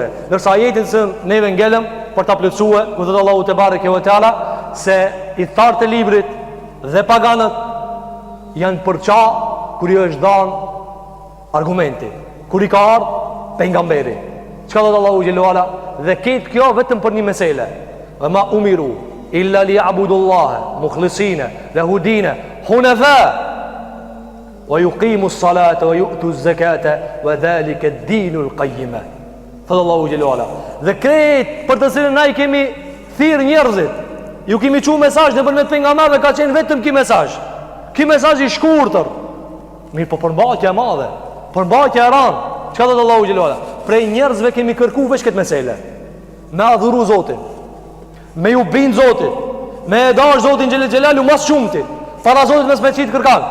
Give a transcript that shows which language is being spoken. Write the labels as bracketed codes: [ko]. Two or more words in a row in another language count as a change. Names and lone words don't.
[sq] Ndërsa ajetin që neve ngelëm për ta plotësuar, ku thot Allahu [ar] تبارك وتعالى [sq] se I thartë e librit dhe paganët janë përça kur I është dhënë argumenti, kur I ka ardhur pejgamberi. Çka thot Allahu [ar] جل وعلا? [sq] Dhe këtë kjo vetëm për një mesele: [ar] وما أمروا إلا ليعبدوا الله مخلصين له الدين حنفاء ويقيموا الصلاة ويؤتوا الزكاة وذلك دين القيمة. [sq] Thot Allahu [ar] جل وعلا. [sq] Dhe këtë për të cilën ai kemi thirr njerëzit, ju kemi çu mesazh nëpërmjet pejgamberëve, ka qenë vetëm ky mesazh. Ky mesazh I shkurtër. Mirë, po përmbajtja e madhe, përmbajtja e rëndë. Çka thot Allahu [ar] جل وعلا? [sq] Prej njerëzve kemi kërkuar veç këtë mesele: me adhuru Zotin, me ju bind Zotit, me e dash Zotin [ar] جل جلاله [sq] mas shumti, para Zotit mes me çit kërkan.